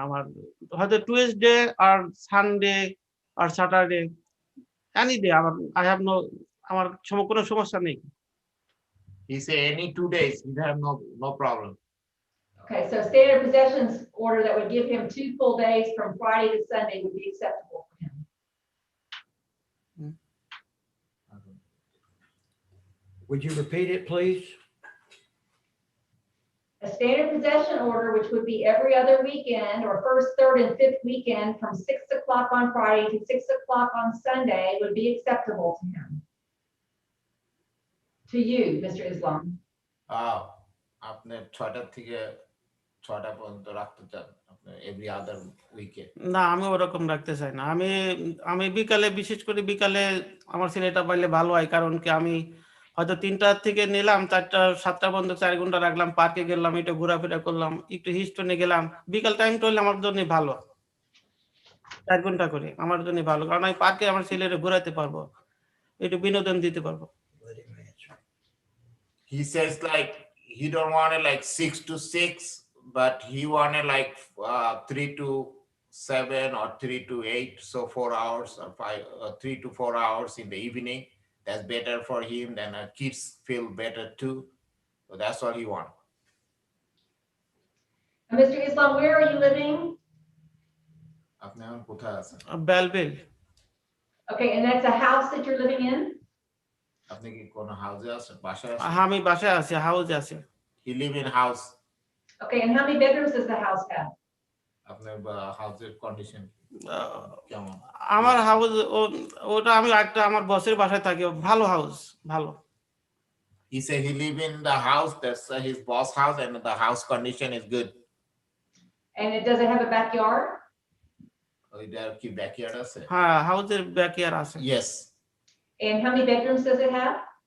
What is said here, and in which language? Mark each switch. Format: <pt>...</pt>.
<bn>আমার হয়তো Tuesday আর Sunday আর Saturday,</bn> <en>any day, I have no,</en> <bn>আমার কোনো সমস্যা নেই।</bn> <en>He say any 2 days, he have no problem. Okay, so standard possessions order that would give him 2 full days from Friday to Sunday would be acceptable for him. Would you repeat it, please? A standard possession order, which would be every other weekend or first, third, and fifth weekend from 6 o'clock on Friday to 6 o'clock on Sunday would be acceptable to him. To you, Mr. Islam.</en> <bn>আপনি 6টা থেকে 6টা পর্যন্ত রাখতে চান, আপনি</bn> <en>Every other উইকে?</en> <bn>না, আমি ওরকম রাখতে চাই না। আমি বিকালে, বিশেষ করে বিকালে আমার ছেলেটা পাইলে ভালো হয়, কারণ কি আমি হয়তো 3টা থেকে নিলাম, 4টা 7টা পর্যন্ত 4 ঘন্টা রাখলাম, পার্কে গেলাম, একটু ঘোরাফেরা করলাম, একটু হিস্টোনে গেলাম। বিকাল টাইমটা হলে আমার জন্য ভালো, 4 ঘন্টা করে আমার জন্য ভালো, কারণ আমি পার্কে আমার ছেলেরে ঘোরাতে পারবো, একটু বিনোদন দিতে পারবো।</bn> <en>He says like he don't want it like 6 to 6, but he wanted like 3 to 7 or 3 to 8, so 4 hours or 3 to 4 hours in the evening. That's better for him, then kids feel better too. So that's what he wants. Mr. Islam, where are you living?</en> <bn>আপনি এখন কোথায় আছেন? বেলবেল।</bn> <en>Okay, and that's a house that you're living in?</en> <bn>আপনি কি কোন হাউসে আছেন, বাসায় আছেন? আমি বাসায় আছি, হাউসে আছি।</bn> <en>He live in house. Okay, and how many bedrooms does the house have?</en> <bn>আপনার হাউসের কন্ডিশন কেমন? আমার হাউস ওটা আমি একটা আমার বসের বাসায় থাকি, ভালো হাউস, ভালো।</bn> <en>He said he live in the house, that's his boss house, and the house condition is good. And does it have a backyard?</en> <bn>ওইটার কি ব্যাকইয়ার্ড আছে? হ্যাঁ, হাউসের ব্যাকইয়ার্ড আছে।</bn> <en>Yes. And how many bedrooms does it have?</en>